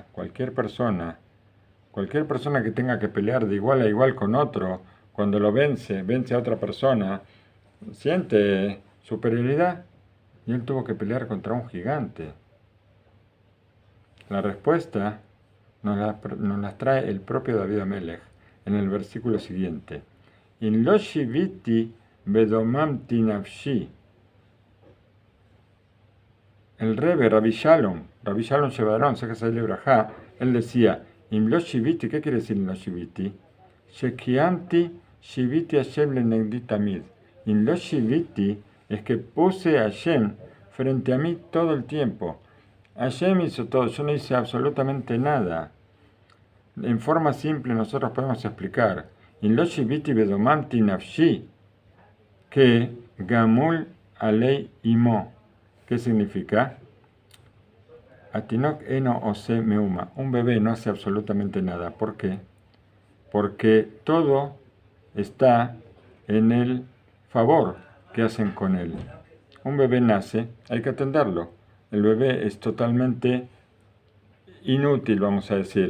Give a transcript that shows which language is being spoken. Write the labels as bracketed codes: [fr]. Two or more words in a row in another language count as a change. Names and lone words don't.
[es] Cualquier persona que tenga que pelear de igual a igual con otro, cuando lo vence a otra persona, siente superioridad. Y él tuvo que pelear contra un gigante. La respuesta nos la trae el propio David Amelech en el versículo siguiente. [he] אם לא שויתי ודוממתי נפשי. [es] El Rebbe, Rabbi Shalom Shevarón, Sekasai Brajá, él decía, [he] אם לא שויתי, [es] ¿qué quiere decir [he] אם לא שויתי? שקיימתי שויתי השם לנגדי תמיד. אם לא שויתי [es] es que puse a Hashem frente a mí todo el tiempo. Hashem hizo todo, yo no hice absolutamente nada. En forma simple nosotros podemos explicar, [he] אם לא שויתי ודוממתי נפשי, כ גמול עלי אמו. [es] ¿Qué significa? [he] התינוק אינו עושה מאומה. [es] Un bebé no hace absolutamente nada. ¿Por qué? Porque todo está en el favor que hacen con él. Un bebé nace, hay que atenderlo. El bebé es totalmente inútil, vamos a decir.